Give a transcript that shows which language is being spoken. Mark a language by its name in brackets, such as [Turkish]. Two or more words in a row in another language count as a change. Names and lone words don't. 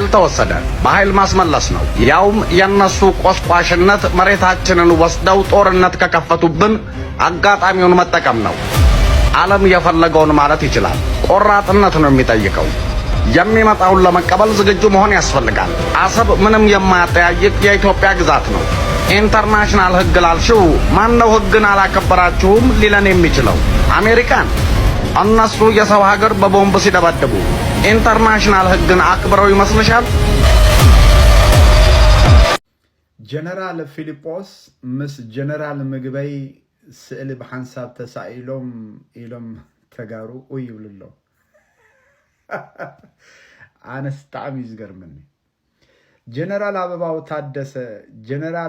[Amharic] ተወሰደ። በኃይል ማስመለስ ነው። ያውም የነሱ ቆስቋሽነት መሬታችንን ወስደው ጦርነት ከከፈቱብን አጋጣሚውን መጠቀም ነው። ዓለም የፈለገውን ማለት ይችላል። ቆራጥነት ነው የሚጠይቀው። የሚመጣውን ለመቀበል ዝግጁ መሆን ያስፈልጋል። አሰብ ምንም የማያጠያይቅ የኢትዮጵያ ግዛት ነው። ኢንተርናሽናል ሕግ ላልሽው ማነው ሕግን አላከበራችሁም ሊለን የሚችለው? አሜሪካን። እነሱ የሰው ሀገር በቦምብ ሲደበድቡ ኢንተርናሽናል ሕግን አክብረው ይመስልሻል? [Tigrinya] ጀነራል ፊሊጶስ ምስ ጀነራል ምግበይ ስእሊ ብሓንሳብ ተሳኢሎም ኢሎም ተጋሩ ይብልሎ ኣነስ ጣዕሚ ዝገርመኒ ጀነራል አበባው ታደሰ ጀነራል